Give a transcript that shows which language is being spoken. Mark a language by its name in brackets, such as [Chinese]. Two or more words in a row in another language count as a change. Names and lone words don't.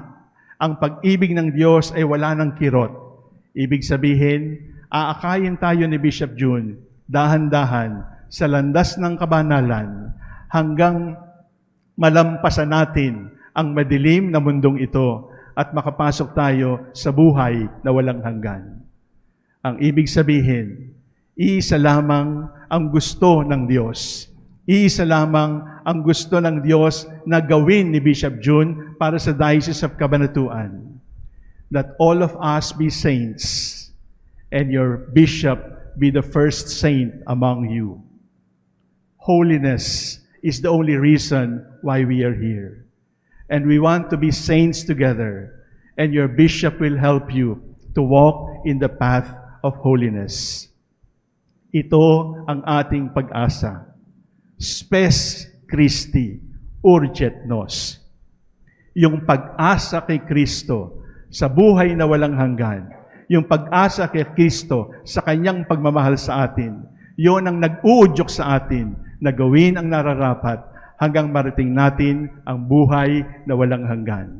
[Filipino] Ang pag-ibig ng Diyos ay wala ng kirot. Ibig sabihin, aakayin tayo ni Bishop June, dahan-dahan, sa landas ng kabanalan, hanggang malampasan natin ang madilim na mundong ito at makapasok tayo sa buhay na walang hanggan. Ang ibig sabihin, iisa lamang ang gusto ng Diyos. Iisa lamang ang gusto ng Diyos na gawin ni Bishop June para sa Diocese of Cabanatuan. [English] That all of us be saints, and your bishop be the first saint among you. Holiness is the only reason why we are here. And we want to be saints together, and your bishop will help you to walk in the path of holiness. [Filipino] Ito ang ating pag-asa. [Latin] Spes Christi urget nos. [Filipino] Yung pag-asa kay Kristo sa buhay na walang hanggan, yung pag-asa kay Kristo sa kanyang pagmamahal sa atin, yon ang nag-uudyok sa atin na gawin ang nararapat hanggang marating natin ang buhay na walang hanggan.